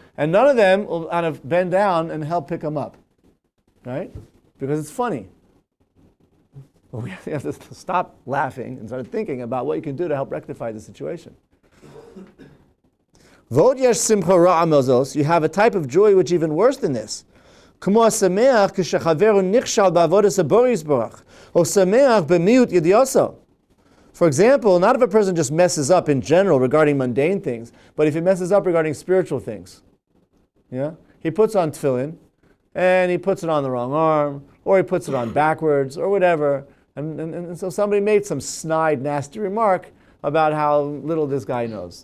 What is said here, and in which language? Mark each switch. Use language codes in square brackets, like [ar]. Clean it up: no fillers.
[en] And none of them will kind of bend down and help pick him up. Right? Because it's funny. But we have to stop laughing and start thinking about what you can do to help rectify the situation. You have a type of joy which is even worse than this. [he] כמו השמח כשחברו נכשל בעבודת הבורא יתברך, או שמח במיעוט ידיעתו. [en] For example, not if a person just messes up in general regarding mundane things, but if he messes up regarding spiritual things. Yeah? He puts on tefillin, and he puts it on the wrong arm, or he puts it on backwards, or whatever. And so somebody made some snide, nasty remark about how little this guy knows.